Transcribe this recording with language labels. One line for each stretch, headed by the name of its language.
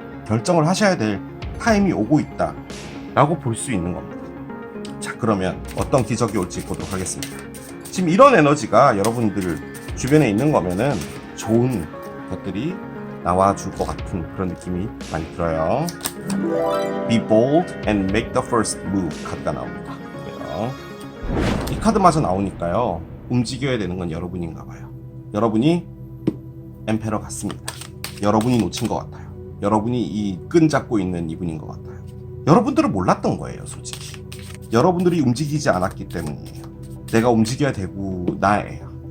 Korean: 결정을 하셔야 될 타임이 오고 있다 라고 볼 수 있는 겁니다. 자, 그러면 어떤 기적이 올지 보도록 하겠습니다. 지금 이런 에너지가 여러분들 주변에 있는 거면은 좋은 것들이 나와줄 것 같은 그런 느낌이 많이 들어요.
English: Be bold and make the first move
Korean: 카드가 나옵니다. 이 카드마저 나오니까요. 움직여야 되는 건 여러분인가 봐요. 여러분이 엠페러 같습니다. 여러분이 놓친 것 같아요. 여러분이 이 끈 잡고 있는 이분인 것 같아요. 여러분들은 몰랐던 거예요, 솔직히. 여러분들이 움직이지 않았기 때문이에요. 내가 움직여야 되고 나예요.